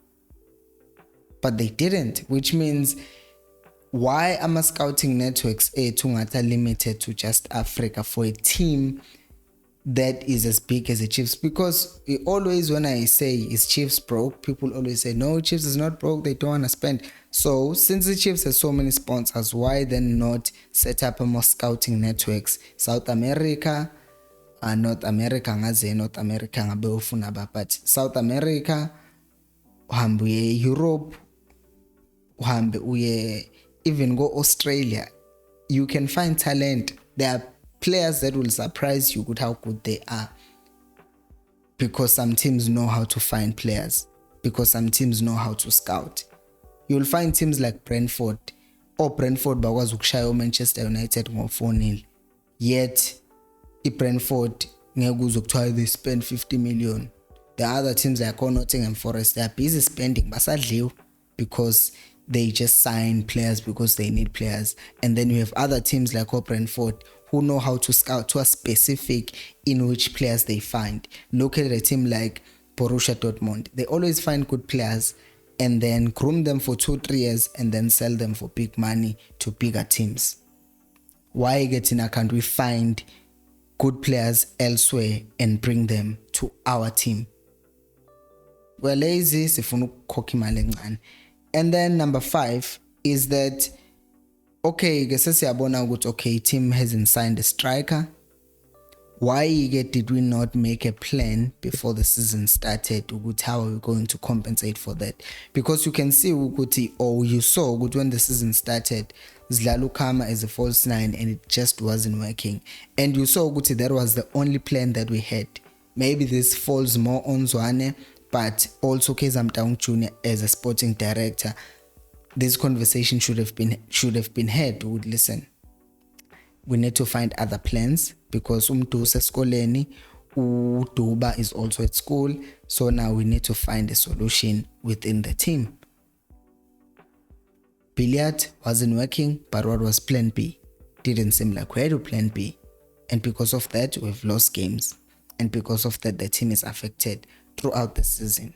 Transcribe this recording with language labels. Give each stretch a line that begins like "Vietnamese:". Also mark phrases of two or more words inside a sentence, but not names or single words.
English: But they didn't, which means why am I scouting networks tungata limited to just Africa for a team that is as big as the Chiefs? Because always when I say is Chiefs broke, people always say no, Chiefs is not broke, they don't want to spend. So since the Chiefs has so many sponsors, why then not set up a more scouting networks?
Zulu: South America, North America ngaze North America ngabe ufuna ba, but South America, uhambe uye Europe, uhambe uye even go Australia.
English: You can find talent. There are players that will surprise you with how good they are, because some teams know how to find players, because some teams know how to scout. You'll find teams like Brentford
Zulu: bakwazi ukushaya Manchester United ngo-4-0,
English: yet Brentford
Zulu: ngeke uzokuthiwa
English: they spend 50 million. The other teams like Nottingham Forest, they are busy spending basadliwe because they just sign players because they need players. And then you have other teams like Brentford who know how to scout to a specific in which players they find. Look at a team like Borussia Dortmund. They always find good players and then groom them for 2-3 years and then sell them for big money to bigger teams. why can't we find good players elsewhere and bring them to our team? We're lazy,
Zulu: sifuna ukukhokha imali encane.
English: And then number 5 is that, okay,
Zulu: sesiyabona ukuthi
English: okay, team hasn't signed a striker. Why did we not make a plan before the season started? How are we going to compensate for that? Because you can see or you saw when the season started, Zlalu Kama as a false 9 and it just wasn't working. And you saw that was the only plan that we had. Maybe this falls more on Zwane, but also Kaizer Chiefs as a sporting director, this conversation should have been had. Listen, we need to find other plans because
Zulu: umdusa esikoleni,
English: uDuba is also at school, so now we need to find a solution within the team. Billiard wasn't working, but what was plan B? Didn't seem like we had a plan B, and because of that we've lost games, and because of that the team is affected throughout the season.